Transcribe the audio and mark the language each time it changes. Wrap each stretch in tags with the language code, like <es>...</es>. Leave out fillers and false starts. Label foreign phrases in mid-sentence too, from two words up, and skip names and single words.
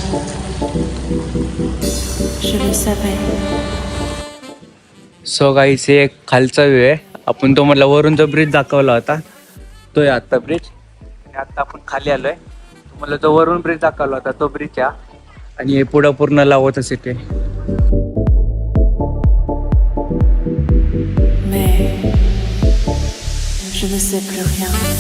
<fr>Je le savais.</fr> <en>so guys</en> <mr>हे एक खालचा व्ह्यू आहे. आपण तो म्हणला वरून जो ब्रिज दाखवला होता तो आहे आता ब्रिज. आणि आता आपण खाली आलोय. तुम्हाला जो वरून ब्रिज दाखवला होता तो ब्रिज आहे. आणि हे पुढं पूर्ण लावत सिटी.</mr> <fr>Mais je ne sais plus rien.</fr>